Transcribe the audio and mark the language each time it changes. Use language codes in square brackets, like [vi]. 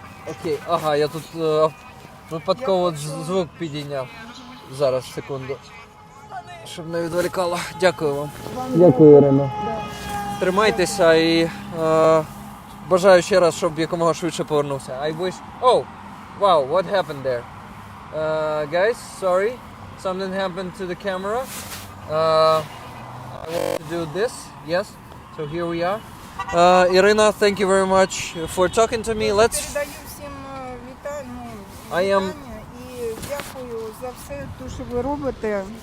[uk] Окей, ага, я тут випадково звук підійняв. Зараз, секунду. Щоб не відволікало. Дякую вам. Дякую, Ірина. Тримайтеся і бажаю ще раз, щоб якомога швидше повернувся. [en] I wish... Oh! Wow, what happened there? Guys, sorry. Something happened to the camera. I want to do this. Yes. So here we are. Irina, thank you very much for talking to me. Let's... [uk] Передаю всім вітання [en] I am... [uk] і дякую за все, що ви робите.